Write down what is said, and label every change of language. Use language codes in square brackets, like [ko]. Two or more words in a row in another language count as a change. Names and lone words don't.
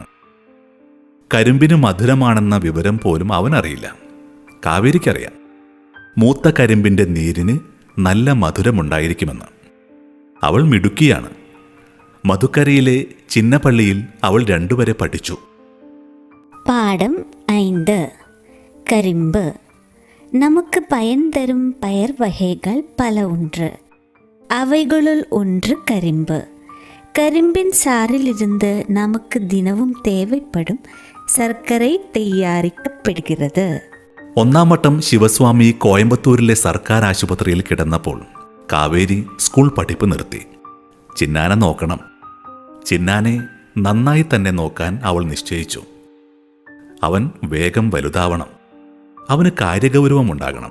[ml] കരിമ്പിന് മധുരമാണെന്ന വിവരം പോലും അവനറിയില്ല. കാവേരിക്കറിയാം മൂത്ത കരിമ്പിൻ്റെ നീരിന് നല്ല മധുരമുണ്ടായിരിക്കുമെന്ന്. അവൾ മിടുക്കിയാണ്. മധുക്കരയിലെ ചിന്നപ്പള്ളിയിൽ അവൾ 2 വരെ പഠിച്ചു. പാഠം 5. [ta] கரிம்பு. நமக்கு பயன் தரும் பயிர் வகைகள் பல உண்டு. அவைகளுள் ஒன்று கரிம்பு. கரிம்பின் சாறிலிருந்து நமக்கு தினமும் தேவைப்படும் சர்க்கரை തയ്യാറിക്കപ്പെടുகிறது. [ml] 1-ാം വട്ടം ശിവസ്വാമി കോയമ്പത്തൂരിലെ സർക്കാർ ആശുപത്രിയിൽ കിടന്നപ്പോൾ കാവേരി സ്കൂൾ പഠിപ്പ് നിർത്തി. ചിന്നാനെ നോക്കണം. ചിന്നാനെ നന്നായി തന്നെ നോക്കാൻ അവൾ നിശ്ചയിച്ചു. അവൻ വേഗം വലുതാവണം. അവന് കാര്യഗൗരവമുണ്ടാകണം.